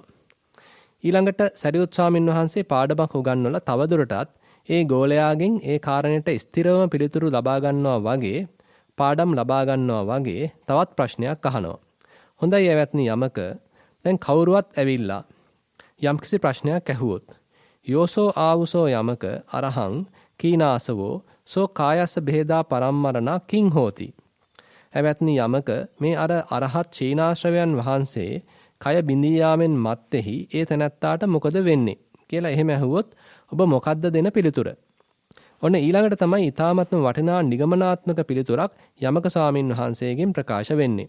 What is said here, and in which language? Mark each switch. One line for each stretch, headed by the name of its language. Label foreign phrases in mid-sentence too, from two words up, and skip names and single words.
Sinhala: ඊළඟට සරියුත් ස්වාමින් වහන්සේ පාඩමක් උගන්වලා තවදුරටත් ඒ ගෝලයාගෙන් ඒ කාරණයට ස්ථිරවම පිළිතුරු ලබා ගන්නවා වගේ පාඩම් ලබා ගන්නවා වගේ තවත් ප්‍රශ්නයක් අහනවා. හොඳයි ඇවැත්නි යමක දැන් කවුරුවත් ඇවිල්ලා යම්කිසි ප්‍රශ්නයක් ඇහුවොත්
Pali: යෝසෝ ආවුසෝ යමක අරහං කීනාසවෝ සෝ කායස්ස බෙහෙදා පරම්මරණා කිං හෝති.
Sinhala: ඇවැත්නි යමක මේ අර අරහත් චීනාශ්‍රවයන් වහන්සේ කය බිඳී යාමෙන් මත්තේහි ඒ තැනැත්තාට මොකද වෙන්නේ කියලා එහෙම ඇහුවොත් ඔබ මොකද්ද දෙන පිළිතුර? ඔන්න ඊළඟට තමයි ඊ타මත්ම වටිනා නිගමනාත්මක පිළිතුරක් යමක ස්වාමින් වහන්සේගෙන් ප්‍රකාශ වෙන්නේ.